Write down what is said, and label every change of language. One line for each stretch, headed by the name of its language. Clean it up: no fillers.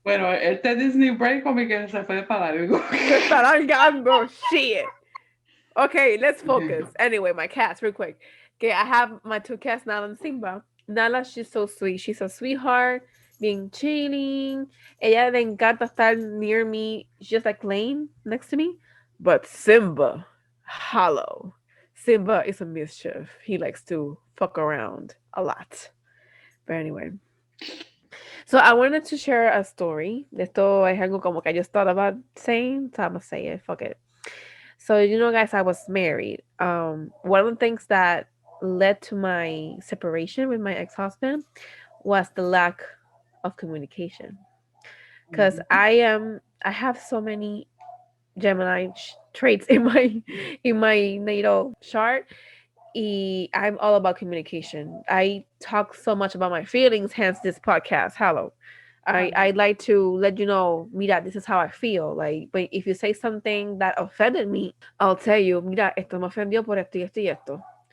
Spanish: Bueno, este Disney break como que se fue para largo. Se está largando.
English: Shit. Okay, let's focus. Anyway, my cats, real quick. Okay, I have my two cats, Nala and Simba. Nala, she's so sweet. She's a sweetheart, being chilling.
Spanish: Ella le encanta estar
English: near me, just like laying next to me. But Simba, hollow. Simba is a mischief. He likes to fuck around a lot. But anyway. So I wanted to share a story.
Spanish: Esto es algo como que
English: I just thought about saying, so I'm gonna say it. Fuck it. So guys, I was married. One of the things that led to my separation with my ex-husband was the lack of communication. Because I have so many Gemini traits in my natal chart. I'm all about communication. I talk so much about my feelings, hence this podcast. Hello. I like to let you know,
Spanish: mira,
English: this is how I feel. Like, but if you say something that offended me, I'll tell you,
Spanish: mira, esto me ofendió por esto y esto
English: y esto.